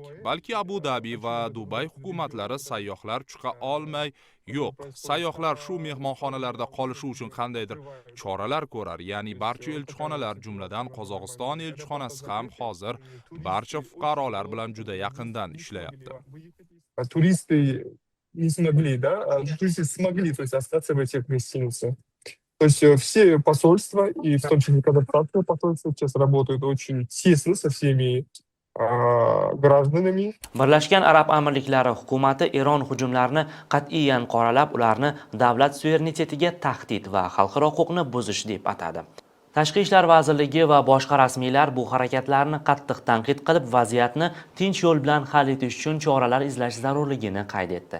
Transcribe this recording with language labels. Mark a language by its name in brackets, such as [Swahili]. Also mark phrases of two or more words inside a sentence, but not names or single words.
[Uzbek] Balki Abu Dabi va Dubay hukumatlari sayyohlar chiqa olmay, yo'q, sayyohlar shu mehmonxonalarda qolishi uchun qandaydir choralar ko'rar. Ya'ni barcha elchixonalar, jumladan Qozog'iston elchixonasi ham hozir barcha fuqarolar bilan juda yaqindan ishlayapti. [Russian] Туристы не смогли, да? Туристы смогли, то есть, остаться в этих гостиницах. То есть все посольства, и в том числе казахстанское посольство, сейчас работают очень тесно со всеми гражданами. [Uzbek] Birlashgan Arab Amirliklari hukumati Eron hujumlarini qat'iyan qoralab, ularni davlat suverenitetiga tahdid va xalqaro huquqni buzish deb atadi. Tashqi ishlar vazirligi va boshqa rasmiylar bu harakatlarni qattiq tanqid qilib, vaziyatni tinch yo'l bilan hal etish uchun choralar izlash zarurligini qayd etdi.